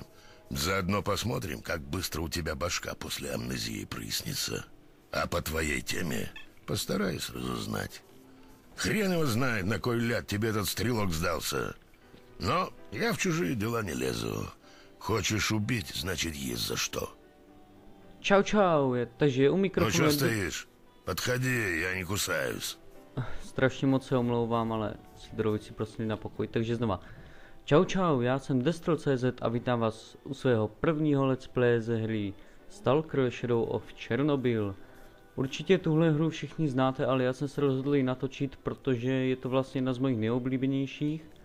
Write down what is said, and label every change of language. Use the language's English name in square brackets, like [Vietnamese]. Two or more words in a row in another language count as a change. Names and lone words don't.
[Russian] Заодно посмотрим, как быстро у тебя башка после амнезии прояснится. А по твоей теме постараюсь разузнать. Хрен его знает, на кой ляд тебе этот стрелок сдался. Но я в чужие дела не лезу. Хочешь убить, значит, есть за что. [Czech] Čau, čau, takže u [Russian] Ну [Czech] mikrofonu... [Russian] что стоишь? Подходи, я не кусаюсь. [Czech] Strašně moc se omlouvám, ale Sidorovič si prosím na pokoj, takže znova. Čau, čau, já jsem Destrel.cz a vítám vás u svého prvního [English] let's play [Czech] ze hry Stalker Shadow of Chernobyl. Určitě tuhle hru všichni znáte, ale já jsem se rozhodl ji natočit, protože je to vlastně jedna z mojich nejoblíbenějších.